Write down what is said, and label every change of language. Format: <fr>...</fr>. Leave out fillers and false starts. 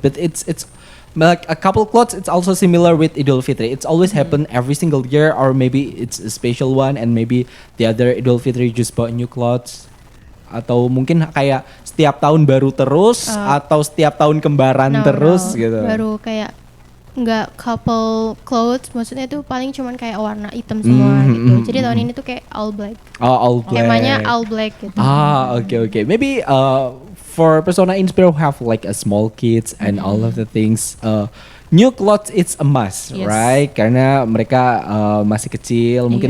<en>But it's like a couple clothes. It's also similar with Idul Fitri. It's always happen every single year, or maybe it's a special one, and maybe the other Idul Fitri just bought new clothes.</en> <id>Atau mungkin kayak setiap tahun baru terus, atau setiap tahun kembaran terus gitu. Baru kayak nggak</id> <en>couple clothes,</en> <id>maksudnya itu paling cuman kayak warna hitam semua gitu. Jadi tahun ini tuh kayak</id> <en>all black. Oh, all black.</en> <id>Temanya</id> <en>all black</en> <id>gitu.</id> <en>Okay. Maybe for Persona Inspire who have like a small kids and all of the things, new clothes it's a must, Yes. right?</en> <id>Karena mereka masih kecil, mungkin</id>